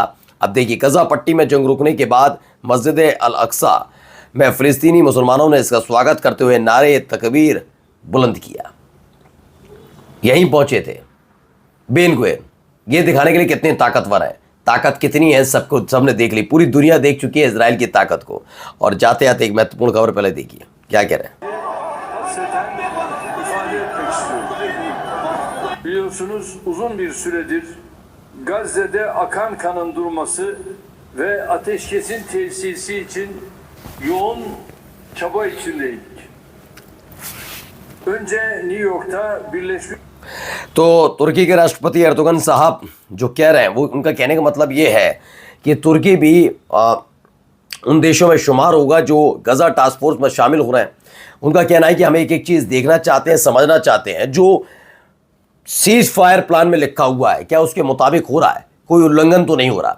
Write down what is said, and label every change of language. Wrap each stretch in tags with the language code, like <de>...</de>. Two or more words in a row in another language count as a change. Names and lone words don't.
<hi>अब देखिए, गजा पट्टी में जंग रुकने के बाद मस्जिद अल अक्सा में फ़िलिस्तीनी मुसलमानों ने इसका स्वागत करते हुए नारे तकबीर बुलंद किया। यहीं पहुंचे थे बेन गुवेन, ये दिखाने के लिए कितने ताकतवर हैं। ताकत कितनी है सबने देख ली, पूरी दुनिया देख चुकी है इजराइल की ताकत को। और जाते जाते एक महत्वपूर्ण खबर पहले देखिए, क्या कह रहे हैं।</hi> <tr>Biliyorsunuz uzun bir süredir Gazze'de akan kanın durması ve ateşkesin tesisi için yoğun çaba içindeydik. Önce New York'ta Birleşmiş</tr> <hi>तो तुर्की के राष्ट्रपति एर्दोगन साहब जो कह रहे हैं, वो उनका कहने का मतलब ये है कि तुर्की भी उन देशों में शुमार होगा जो गजा</hi> <en>task force</en> <hi>में शामिल हो रहे हैं। उनका कहना है कि हम एक एक चीज़ देखना चाहते हैं, समझना चाहते हैं, जो</hi> <en>cease fire plan</en> <hi>में लिखा हुआ है क्या उसके मुताबिक हो रहा है, कोई उल्लंघन तो नहीं हो रहा।</hi>